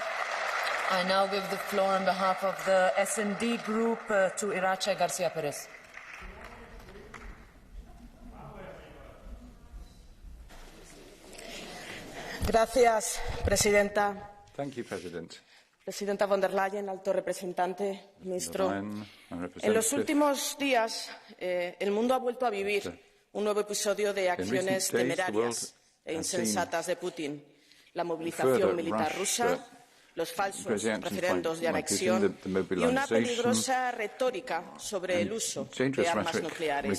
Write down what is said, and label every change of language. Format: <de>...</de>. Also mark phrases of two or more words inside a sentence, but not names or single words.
<en>I now give the floor on behalf of the S&D Group to Irache Garcia Perez.</en> <es>Gracias, Presidenta.</es> <en>Thank you, President.</en> <es>Presidenta von der Leyen, alto representante, ministro. En los últimos días, el mundo ha vuelto a vivir un nuevo episodio de acciones temerarias e insensatas de Putin. La movilización militar rusa, los falsos referendos de anexión y una peligrosa retórica sobre el uso de armas nucleares.</es>